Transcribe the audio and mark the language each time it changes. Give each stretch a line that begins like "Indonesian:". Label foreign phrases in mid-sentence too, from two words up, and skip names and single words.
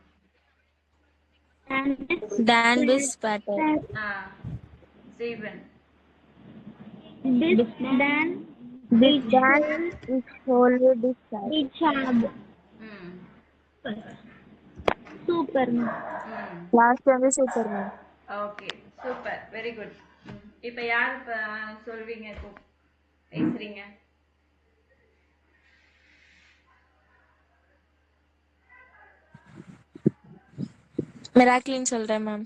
German: Dan bis später. 7. Bis dann ich hole dich ab. Superman.
Tamil: Last வந்து Superman.
English: okay super very good.
Tamil: இப்போ யார் சொல்வீங்க? இப்போ பேசுறீங்க. மிராக்லின் சொல்றேன் மேம்.